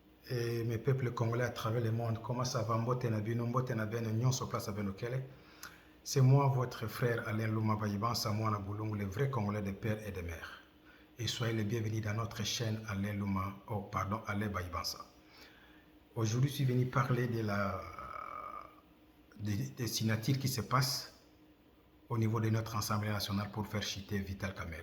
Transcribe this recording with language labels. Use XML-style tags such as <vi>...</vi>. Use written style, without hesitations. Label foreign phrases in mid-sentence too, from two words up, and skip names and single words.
<fr>Et mes peuples congolais à travers le monde, comment ça va?</fr> <ln>Mbote na bino, mbote na beno,</ln> <fr>nyon sur place avec lequel. C'est moi, votre frère Alain Louma Bayiban, Samoana Boulong, le vrai Congolais de père et de mère. Et soyez les bienvenus dans notre chaîne Alain Louma, Alain Bayibansa. Aujourd'hui, je suis venu parler des signatures qui se passent au niveau de notre Assemblée nationale pour faire chuter Vital Kamerhe.</fr>